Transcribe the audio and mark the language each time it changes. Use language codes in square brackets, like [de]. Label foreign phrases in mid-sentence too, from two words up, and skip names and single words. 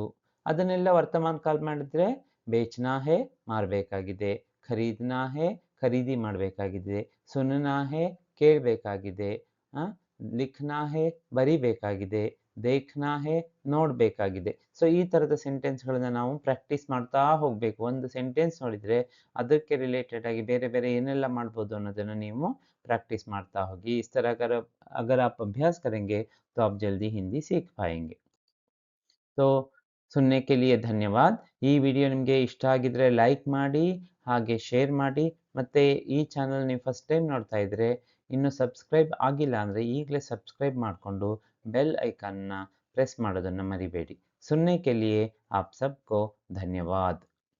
[kn] ಅದನ್ನೆಲ್ಲ ವರ್ತಮಾನ ಕಾಲ ಮಾಡಿದ್ರೆ [hi] बेचना है [kn] ಮಾರಬೇಕಾಗಿದೆ, [hi] खरीदना है [kn] ಖರೀದಿ ಮಾಡಬೇಕಾಗಿದೆ, [hi] सुनना है [kn] ಕೇಳಬೇಕಾಗಿದೆ, [hi] लिखना है [kn] ಬರಿಬೇಕಾಗಿದೆ, [hi] देखना है [kn] ನೋಡಬೇಕಾಗಿದೆ. ಸೊ ಈ ಥರದ ಸೆಂಟೆನ್ಸ್ಗಳನ್ನ ನಾವು ಪ್ರಾಕ್ಟೀಸ್ ಮಾಡ್ತಾ ಹೋಗಬೇಕು. ಒಂದು ಸೆಂಟೆನ್ಸ್ ನೋಡಿದರೆ ಅದಕ್ಕೆ ರಿಲೇಟೆಡ್ ಆಗಿ ಬೇರೆ ಬೇರೆ ಏನೆಲ್ಲ ಮಾಡ್ಬೋದು ಅನ್ನೋದನ್ನು ನೀವು प्रैक्टिस ಮಾಡ್ತಾ ಹೋಗಿ. [hi] इस तरह अगर आप अभ्यास करेंगे तो आप जल्दी हिंदी सीख पाएंगे. तो सुनने के लिए ಧನ್ಯವಾದ. [kn] ಈ ವಿಡಿಯೋ ನಿಮಗೆ ಇಷ್ಟ ಆಗಿದ್ರೆ ಲೈಕ್ ಮಾಡಿ, ಹಾಗೆ ಶೇರ್ ಮಾಡಿ. ಮತ್ತೆ ಈ ಚಾನಲ್ ನೀವು [en] first time [kn] ನೋಡ್ತಾ ಇದ್ರೆ ಇನ್ನು ಸಬ್ಸ್ಕ್ರೈಬ್ ಆಗಿಲ್ಲ ಅಂದರೆ ಈಗಲೇ ಸಬ್ಸ್ಕ್ರೈಬ್ ಮಾಡಿಕೊಂಡು [en] bell iconna [kn] ಪ್ರೆಸ್ ಮಾಡೋದನ್ನು ಮರಿಬೇಡಿ. [hi] सुनने के लिए आप सबको धन्यवाद.